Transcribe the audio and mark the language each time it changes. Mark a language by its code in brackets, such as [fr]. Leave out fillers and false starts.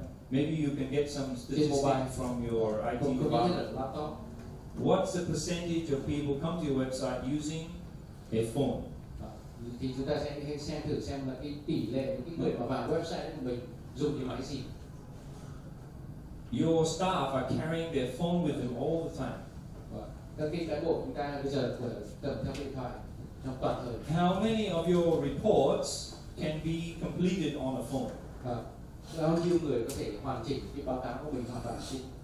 [en] Maybe you can get some statistics from your IT department. What's the percentage of people come to your website using a phone? [vi] Thì chúng ta sẽ xem thử xem là cái tỷ lệ những cái người mà vào website của mình dùng cái máy gì. [en] Your staff are carrying their phone with them all the time. [vi] Các cái cán bộ chúng ta bây giờ cầm theo điện thoại trong toàn thời. [en] How many of your reports can be completed on a phone? [vi] Bao nhiêu người có thể hoàn chỉnh cái báo cáo của mình hoàn toàn trên?